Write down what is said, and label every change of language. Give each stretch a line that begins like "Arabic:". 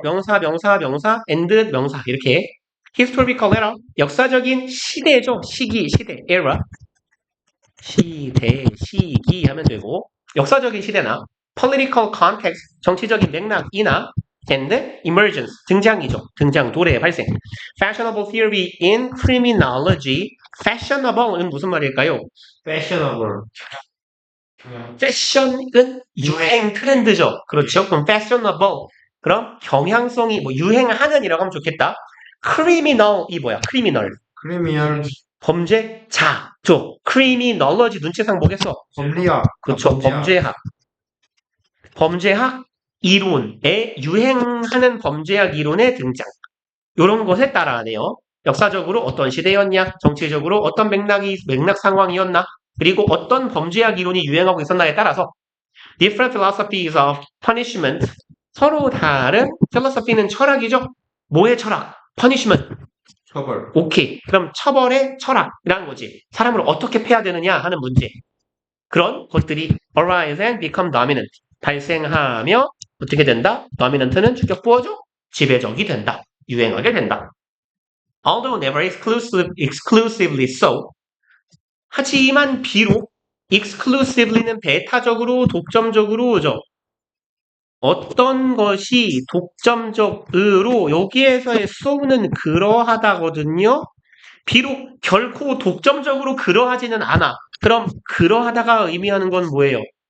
Korean: 명사, and 명사 이렇게 historical era 역사적인 시대죠. 시대, era 시기 하면 되고 역사적인 시대나 political context 정치적인 맥락이나 and emergence 등장이죠. 등장 도래의 발생.
English: fashionable theory in criminology.
Korean: fashionable은 무슨 말일까요?
English: fashionable.
Korean: 패션은 유행 트렌드죠. 그렇죠. 그럼 fashionable. 그럼 경향성이 유행하는이라고 하면 좋겠다. criminal이 뭐야? criminal. 범죄자죠. criminology 눈치상 뭐겠어? 법리학. 그렇죠. 범죄학 이론에 유행하는 범죄학 이론의 등장. 이런 것에 따라하네요. 역사적으로 어떤 시대였냐? 정치적으로 어떤 맥락 상황이었나? 그리고 어떤 범죄학 이론이 유행하고 있었나에 따라서 different philosophies of punishment 서로 다른 philosophy는 철학이죠. 뭐의 철학? punishment. 처벌. 오케이. 그럼 처벌의 철학이라는 거지. 사람을 어떻게 패야 되느냐 하는 문제. 그런 것들이
English: arise and become dominant.
Korean: 발생하며 어떻게 된다? dominant는 주격부어죠. 지배적이 된다. 유행하게 된다.
English: Although never exclusively so.
Korean: 하지만 비록 exclusively는 배타적으로 독점적으로죠. 어떤 것이 독점적으로 여기에서의 so는 그러하다거든요. 비록 결코 독점적으로 그러하지는 않아. 그럼 그러하다가 의미하는 건 뭐예요?